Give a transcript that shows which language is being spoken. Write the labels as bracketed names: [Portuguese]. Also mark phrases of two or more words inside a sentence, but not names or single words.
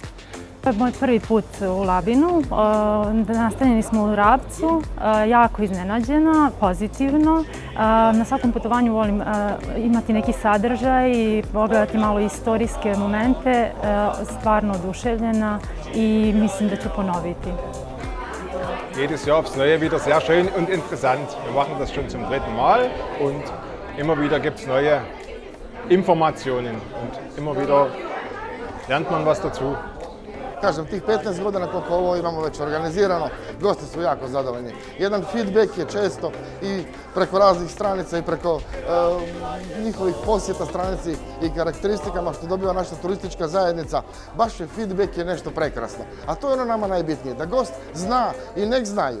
[Croatian] To je moj prvi put u Labinu, nastanjeni smo u Rabcu, jako iznenađena, pozitivno. Na svakom putovanju volim imati neki sadržaj i pogledati malo istorijske momente, stvarno oduševljena i mislim da ću ponoviti. [German] Jedes Jahr aufs Neue wieder sehr schön und interessant. Wir machen das schon zum 3. Mal und immer wieder gibt es neue Informationen und immer wieder lernt man was dazu. [Croatian] Kažem, tih 15 godina koliko ovo imamo već organizirano, gosti su jako zadovoljni. Jedan feedback je često i preko raznih stranica i preko njihovih posjeta stranici i karakteristikama što dobiva naša turistička zajednica. Baš je feedback je nešto prekrasno. A to je ono nama najbitnije, da gost zna i nek znaju.